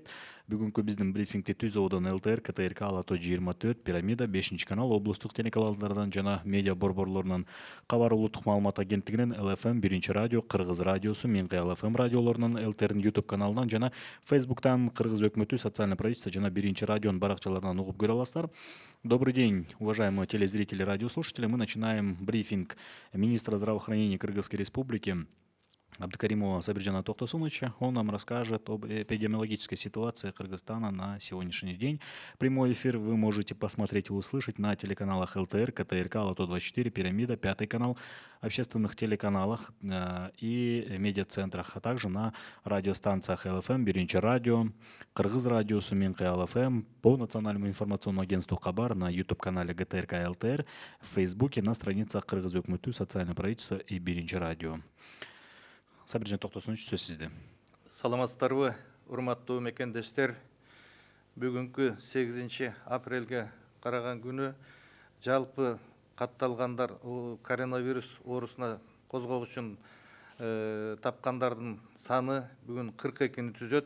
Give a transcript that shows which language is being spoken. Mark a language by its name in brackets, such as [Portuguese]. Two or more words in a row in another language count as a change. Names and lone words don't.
[Kyrgyz] Бүгүнкү биздин брифингди Түз Ободон ЛТР, КТРК, Алато 24, Пирамида, 5 канал, облустук телеканалдардан жана медиа борборлорунун Кабар улуттук маалымат агенттигинин ЛФМ 1 радио, Кыргыз радиосу, Миңкай ЛФМ радиолорунун, ЛТРдин YouTube каналынан жана Facebooктан Кыргыз өкмөтү [Russian] социальное правительство [Kyrgyz] жана 1 радионун баракчаларынан угуп көрө аласыздар. [Russian] Добрый день, уважаемые телезрители, радиослушатели. Мы начинаем брифинг министра здравоохранения Кыргызской Республики Абдыкаримова Сабиржана Токтосуновича. Он нам расскажет об эпидемиологической ситуации Кыргызстана на сегодняшний день. Прямой эфир вы можете посмотреть и услышать на телеканалах ЛТР, КТРК, Алато 24, Пирамида, 5 канал, общественных телеканалах и медиацентрах, а также на радиостанциях ЛФМ, 1 радио, Кыргыз радиосу, Миңкай ЛФМ, по национальному информационному агентству Кабар, на YouTube-канале ГТРК ЛТР, в Фейсбуке, на страницах Кыргыз өкмөтү, социальное правительство и 1 радио. [Kyrgyz] Сабиржан Токтосунович, сөз сизде. Саламатсыздарбы, урматтуу мекендештер. Бүгүнкү 8 апрелге караган күнү жалпы катталгандар коронавирус оорусуна козгогуч үчүн тапкандардын саны бүгүн 42-ни түзөт.